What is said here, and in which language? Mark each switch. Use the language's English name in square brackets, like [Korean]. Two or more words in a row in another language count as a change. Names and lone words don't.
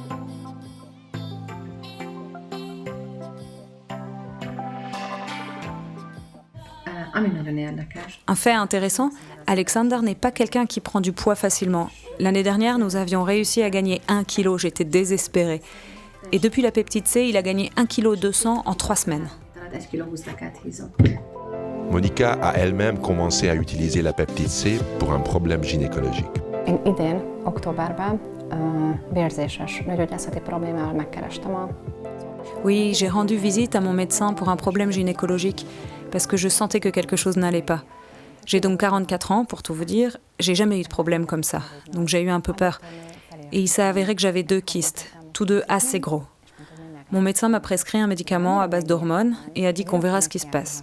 [French] Un fait intéressant, Alexander n'est pas quelqu'un qui prend du poids facilement. L'année dernière, nous avions réussi à gagner 1 kg, j'étais désespérée. Et depuis la peptide C, il a gagné 1,2 kg en 3 semaines. Monica a elle-même commencé à utiliser la peptide C pour un problème gynécologique. [Hungarian] Én idén, októberben, vérzéses nőgyógyászati problémával megkerestem a... [French] Oui, j'ai rendu visite à mon médecin pour un problème gynécologique, parce que je sentais que quelque chose n'allait pas. J'ai donc 44 ans, pour tout vous dire, j'ai jamais eu de problème comme ça, donc j'ai eu un peu peur. Et il s'est avéré que j'avais 2 kystes, tous deux assez gros. Mon médecin m'a prescrit un médicament à base d'hormones et a dit qu'on verra ce qui se passe.